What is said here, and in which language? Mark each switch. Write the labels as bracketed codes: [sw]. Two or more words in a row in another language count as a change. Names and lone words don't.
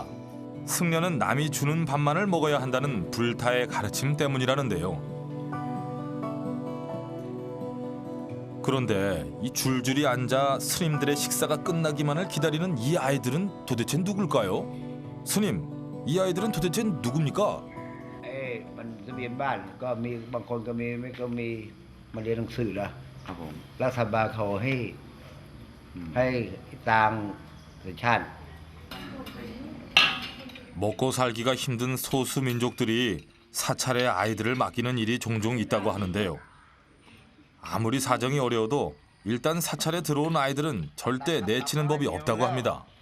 [ko] 승려는 남이 주는 밥만을 먹어야 한다는 불타의 가르침 때문이라는데요. 그런데 이 줄줄이 앉아 스님들의 식사가 끝나기만을 기다리는 이 아이들은 도대체 누굴까요? 스님, 이 아이들은 도대체 누굽니까? [th] มันทะเบียนบ้านก็มีบางคนก็มีไม่ก็มีมาเรียนหนังสือแล้วครับผมรัฐบาลเขาให้ตาม [ko] 먹고 살기가 힘든 소수 민족들이 사찰에 아이들을 맡기는 일이 종종 있다고 하는데요. 아무리 사정이 어려워도 일단 사찰에 들어온 아이들은 절대 내치는 법이 없다고 합니다.